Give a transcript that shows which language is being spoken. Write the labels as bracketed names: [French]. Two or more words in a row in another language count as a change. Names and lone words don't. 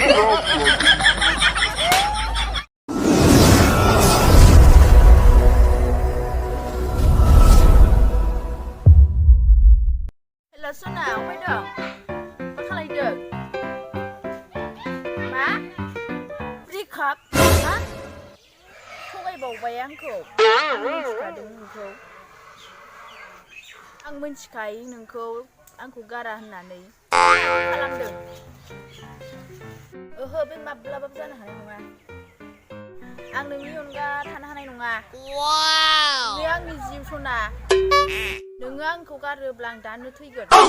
[Bodo] Suna, Bodo, apa kalaydo? Ma? [English] Break up? [Bodo] Ha? थगायबावबाय आंखौ आं मिथिखादों नोंखौ आं मिथिखायो नोंखौ आंखौ गारा होननानै खालामदों ओहो बे माब्लाबाबो जानो हानाय नङा आं नोंनि अनगा थानो हानाय नङा नों आंनि जिउ सना नोङो आंखौ गारोब्ला आं दानो थैगोन